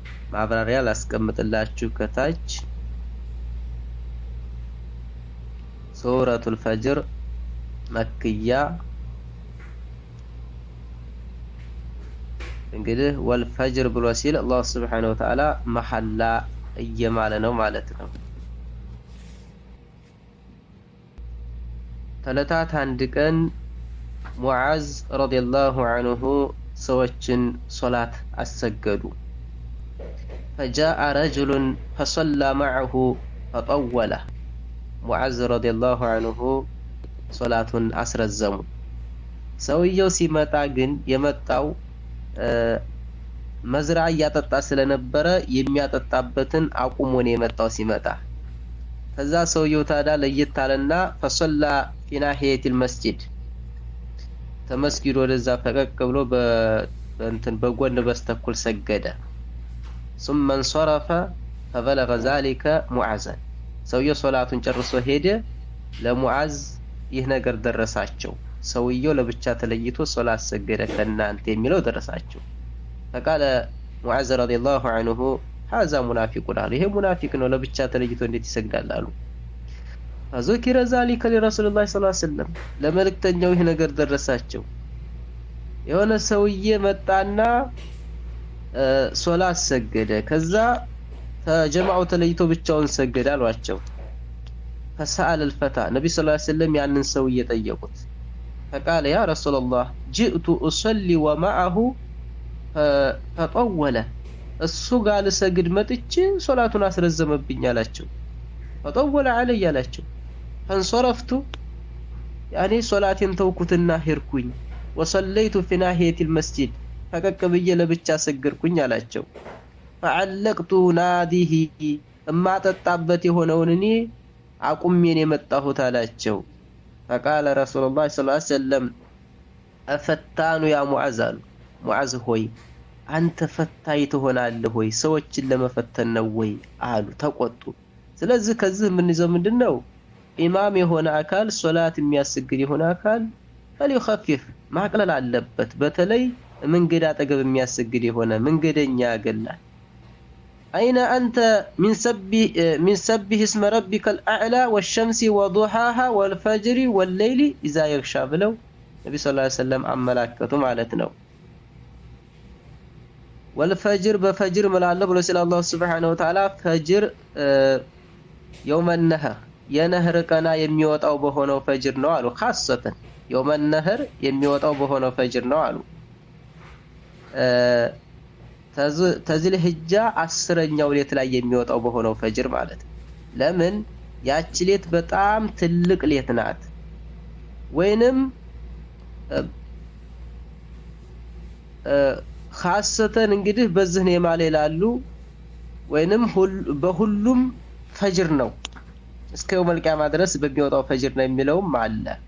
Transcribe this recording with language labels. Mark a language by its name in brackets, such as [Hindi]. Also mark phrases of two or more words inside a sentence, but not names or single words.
[Amharic] ማብራሪያ ላስቀምጥላችሁ ከታች [Arabic] سورة الفجر [Amharic] መክያ እንግዲህ ወልፈጅር ብሎ ሲል አላህ [Arabic] سبحانه وتعالى [Amharic] መሐላ እየማለ ነው ማለት ነው። ተለታት አንድ ቀን ሙዓዝ [Arabic] رضي الله عنه [Amharic] ሰዎችን ሶላት አሰገዱ። [Arabic] فجاء رجل فصلى معه فطول [Amharic] ሙዓዝ [Arabic] رضي الله عنه [Amharic] ሶላቱን አስረዘሙ። ሰውየው ሲመጣ ግን የመጣው መዝራ ያጠጣ ስለነበረ የሚያጠጣበትን አቁሞ ነው የመጣው ሲመጣ። ከዛ ሰውየው ታዲያ ለየት አለና [Arabic] فصلى في ناحية المسجد [Amharic] ተመስጊድ ወደዛ ፈቀቅ ብሎ በጎን በስተኩል ሰገደ። [Arabic] ثم انصرف فبلغ ذلك معاذ [Amharic] ሰውየው ሶላቱን ጨርሶ ሄደ። ለሙዓዝ ይህ ነገር ደረሳቸው። ሰውየው ለብቻ ተለይቶ ሶላት ሰገደ ከናንተ የሚለው ደረሳቸው። فقال ሙዓዝ [Arabic] رضي الله عنه هذا منافق [Amharic] አሉ። ይሄ ሙናፊቅ ነው ለብቻ ተለይቶ እንዴት ይሰግዳል አሉ። [Arabic] فذكر ذلك لرسول الله صلى الله عليه وسلم [Amharic] ለመልእክተኛው ይህ ነገር ደረሳቸው። የሆነ ሰውዬ መጣና ሶላት ሰገደ። ከዛ ተጀማዓው ተለይቶ ብቻውን ሰገደ አሏቸው። [Arabic] فسأل الفتى [Amharic] ነብዩ [Arabic] صلى الله عليه وسلم [Amharic] ያንን ሰውዬ ጠየቁት። [Arabic] فقال يا رسول الله جئت أصلي ومعه [Amharic] فطول እሱ ጋር ልሰግድ መጥቼ ሶላቱን አስረዘመብኝ አላቸው። [Arabic] فطول علي [Amharic] አላቸው። [Arabic] فانصرفت يعني [Amharic] ሶላቴን ተውኩትና ሄድኩኝ። [Arabic] وصليت في ناحية المسجد [Amharic] ፈቀቅ ብዬ ለብቻ ሰገድኩኝ [Arabic] አላቸው። فعلقت ناديه [Amharic] እማጠጣበት የሆነውን እኔ አቁሜን የመጣሁት አላቸው። [Arabic] فقال رسول الله صلى الله عليه وسلم أفتان يا [Amharic] معاذ معاذ ሆይ አንተ ፈታይ ትሆናለህ ሆይ ሰዎችን ለመፈተን ነው ወይ አሉ። ተቆጡ። ስለዚህ ከዚህ ምን ይዘው ምንድነው ኢማም የሆነ አካል ሶላት የሚያስግድ የሆነ አካል فليخفف ማቅለል አለበት። በተለይ መንገድ አጠገብ የሚያስግድ የሆነ መንገደኛ ያገላል። [Arabic] أين أنت من سبح اسم ربك الأعلى والشمس وضحاها والفجر والليل إذا يغشى [Amharic] ብለው ነብዩ [Arabic] صلى الله عليه وسلم [Amharic] አመላከቱ ማለት ነው። [Arabic] والفجر بفجر ملالله [Amharic] ብሎ ሲል አላህ [Arabic] سبحانه وتعالى [Amharic] ፈጅር [Arabic] يوم النهر [Amharic] የነህር ቀና የሚወጣው በሆነው ፈጅር ነው አሉ። [Arabic] خاصة يوم النهر [Amharic] የሚወጣው በሆነው ፈጅር ነው አሉ። ተዝል ህጃ 10ኛው ሌት ላይ የሚወጣው በሆነው ፈጅር ማለት ለምን ያቺ ሌት በጣም ትልቅ ሌት ናት። ወይንም خاصተን እንግዲህ በዚህ ነው ማለት ይላሉ። ወይንም በሁሉም ፈጅር ነው እስከ [Arabic] يوم القيامة [Amharic] ድረስ በሚወጣው ፈጅር ነው የሚለውም አለ።